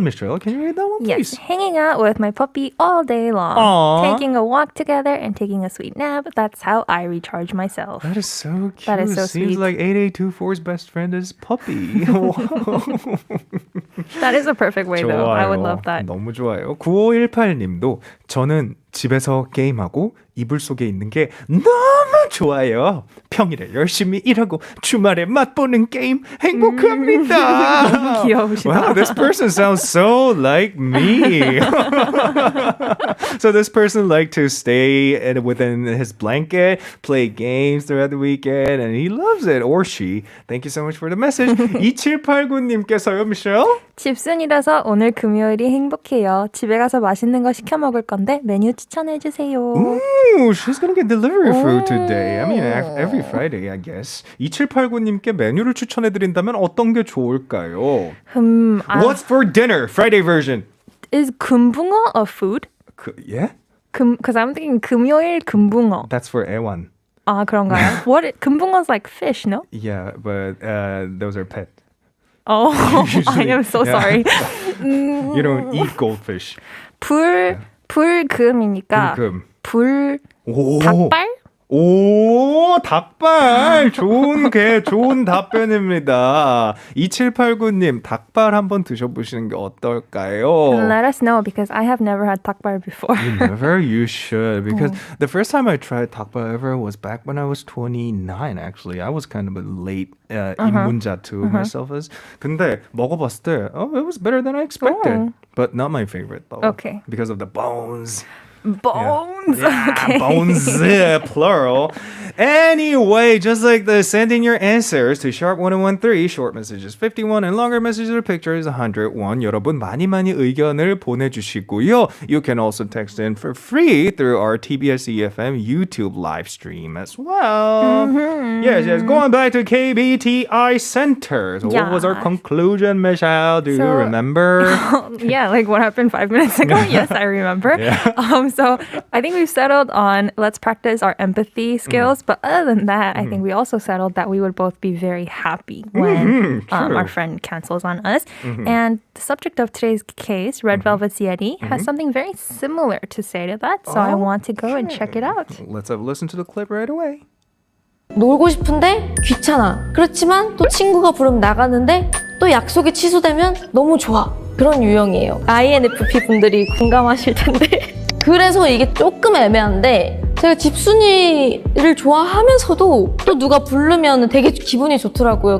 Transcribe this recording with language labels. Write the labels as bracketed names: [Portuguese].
[English] Michelle, can you read that one, Yes, please? hanging out with my puppy all day long. Aw. Taking a walk together and taking a sweet nap. That's how I recharge myself. That is so cute. That is so Seems sweet. like 8824's best friend is puppy. That is a perfect way though. I would love that. [Korean] 너무 좋아요. 9518님도 저는 집에서 게임하고 이불 속에 있는 게 너무 좋아요. 평일에 열심히 일하고 주말에 맛보는 게임 행복합니다. 귀여우시다. [English] Wow, this person sounds so like me. So this person liked to stay within his blanket, play games throughout the weekend, and he loves it. Or she. Thank you so much for the message. [Korean] 2789님께서요, [English] Michelle? [Korean] 집순이라서 오늘 금요일이 행복해요. 집에 가서 맛있는 거 시켜 먹을 건데 메뉴 추천해 주세요. [English] Ooh, she's gonna get delivery food today. I mean, every Friday, I guess. [Korean] 2789님께 메뉴를 추천해드린다면 어떤 게 좋을까요? [English] What's for dinner? Friday version. Is 금붕어 a food? Yeah? Because I'm thinking [Korean] 금요일 금붕어. [English] That's for 애완. [Korean] 아, 그런가요? [English] 금붕어's like fish, no? Yeah, but those are pet. Oh, I Usually, am so yeah. sorry. You don't eat goldfish. [Korean] 불금이니까 불 오. 닭발? 오, 닭발. 좋은 답변입니다. 2789님, 닭발 한번 드셔보시는 게 어떨까요? [English] Let us know because I have never had 닭발 before. You never? You should. Because the first time I tried 닭발 ever was back when I was 29, actually. I was kind of a late 입문자 to myself. [Korean] 근데 먹어봤을 때, [English] it was better than I expected. But not my favorite, though. Okay. Because of the bones. Bones. Yeah, Okay. bones, plural. Anyway, just like this, send in your answers to sharp1013. Short messages 51 and longer messages or pictures 101. [Korean] 여러분 많이 의견을 보내주시고요. [English] You can also text in for free through our TBS EFM YouTube live stream as well. Yes. Going back to KBTI Center. So what was our conclusion, Michelle? Do you remember? Yeah, like what happened 5 minutes ago? Yes, I remember. Yeah. So I think we've settled on let's practice our empathy skills. But other than that, I think we also settled that we would both be very happy when our friend cancels on us. And the subject of today's case, Red Velvet's Yeti, has something very similar to say to that. So I want to go and check it out. Let's have a listen to the clip right away. [Korean] 놀고 싶은데 귀찮아. 그렇지만 또 친구가 부르면 나가는데 또 약속이 취소되면 너무 좋아. 그런 유형이에요. INFP 분들이 공감하실 텐데. 그래서 이게 조금 애매한데 제가 집순이를 좋아하면서도 또 누가 부르면 되게 기분이 좋더라고요.